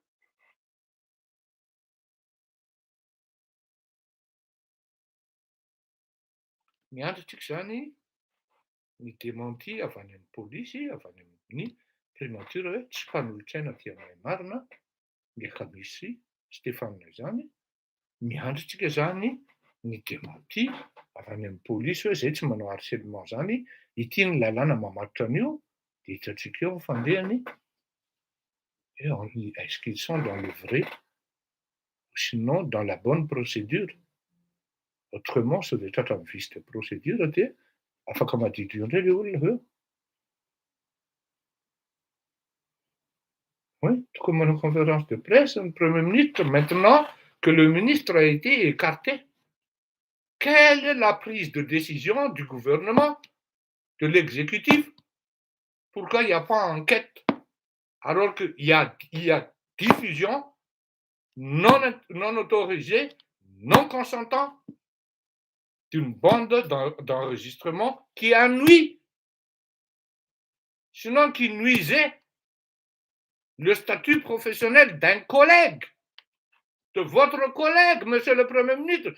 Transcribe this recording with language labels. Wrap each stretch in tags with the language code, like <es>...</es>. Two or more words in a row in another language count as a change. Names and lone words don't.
<mg>Miandratrika izany ny démenti avy any amin'ny polisy, avy any amin'ny primature hoe tsy mpanolotsaina dia mahay marina, miakamisy Stéphane izany. Miandratrika izany ny démenti avy any amin'ny polisy hoe izay tsy manao harcèlement izany, ity ny lalàna mamatotra an'io, dia hitantsika eo ny fandehany.</mg> <fr>Est-ce qu'ils sont dans le vrai ou sinon dans la bonne procédure? Autrement,</fr> <mg>sao dia tratra ny</mg> <fr>vice de procédure</fr> <mg>dia afaka madidio indray ilay olona eo.</mg> <fr>Oui,</fr> <mg>tokony manao</mg> <fr>conférence de presse le Premier ministre maintenant que le ministre a été écarté. Quelle est la prise de décision du gouvernement, de l'exécutif? Pourquoi il n'y a pas enquête alors qu'il y a diffusion non autorisée, non consentant d'une bande d'enregistrement qui a nui, sinon qui nuisait le statut professionnel d'un collègue, de votre collègue, monsieur le Premier ministre?</fr>